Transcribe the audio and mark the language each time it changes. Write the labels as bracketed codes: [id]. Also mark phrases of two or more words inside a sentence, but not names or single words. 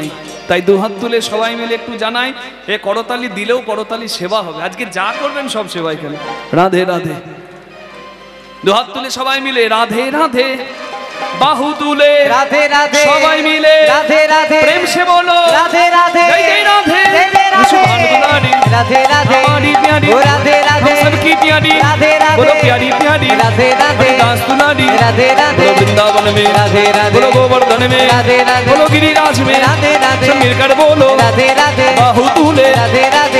[bn] তাই দুহাত তুলে সবাই মিলে একটু জানাই, এ করতালি দিলেও করতালি সেবা হবে। আজকে যা করবেন সব সেবা এখানে। রাধে রাধে, দুহাত তুলে সবাই মিলে রাধে রাধে, বাহু তুলে রাধে রাধে, সবাই মিলে রাধে রাধে, [hi] प्रेम से बोलो [bn] রাধে রাধে, জয় জয় রাধে, জয় জয় রাধে, [hi] सुभान दुलारी, राधे राधे, हमारी प्यारी, ओ राधे राधे, हम सबकी प्यारी, राधे राधे, बोलो प्यारी प्यारी, राधे राधे, हरिदास दुलारी, राधे राधे, बोलो वृंदावन में, राधे राधे, बोलो गोवर्धन में, राधे राधे, बोलो गिरिराज में, राधे राधे, सब मिलकर बोलो राधे राधे, [bn] বাহু তুলে, राधे राधे,